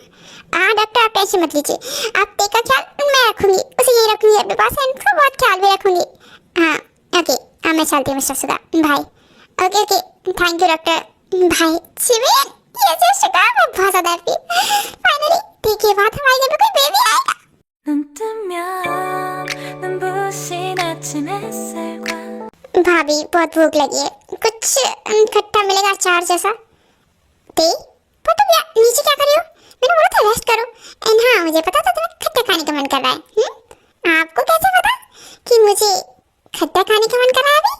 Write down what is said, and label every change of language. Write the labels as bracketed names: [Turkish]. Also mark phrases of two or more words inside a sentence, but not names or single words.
[Hindi] हाँ डॉक्टर, आप टेंशन मत लीजिए, आप ते का ख्याल मैं रखूंगी, उसे यही रखूंगी अपने पास, एंड उसका बहुत ख्याल भी रखूंगी। हाँ ओके, हाँ मैं चलती हूँ मिस्टर सुधा, बाय। ओके ओके, [English] thank you doctor, [Hindi] बाय। जिमिन, [English] yes yes sugar, [Hindi] मैं बहुत ज्यादा हैप्पी, फाइनली ठीक है बात, हमारे घर में कोई बेबी आएगा। [Korean] 눈 뜨면 눈부신 아침 햇살과 [Hindi] भाभी बहुत भूख लगी है, कुछ खट्टा मिलेगा अचार जैसा? ते, पर तुम यार नीचे क्या कर रही हो? मैंने बोला था रेस्ट करो, एंड हाँ मुझे पता था तुम्हें खट्टा खाने का मन कर रहा है। आपको कैसे पता कि मुझे खट्टा खाने का मन कर रहा है अभी?